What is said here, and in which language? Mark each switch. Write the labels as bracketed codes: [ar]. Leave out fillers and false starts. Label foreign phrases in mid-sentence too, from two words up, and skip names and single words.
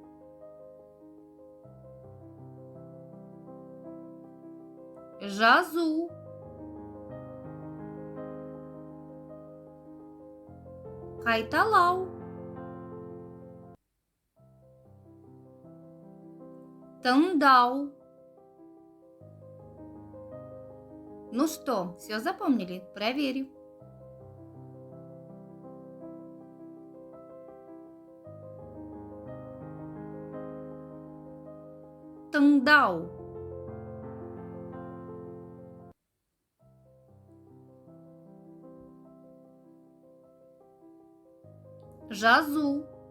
[kk] Жазу. Қайталау. Тыңдау. [ru] Ну что, все запомнили? Проверю. [kk] Тыңдау. Жазу.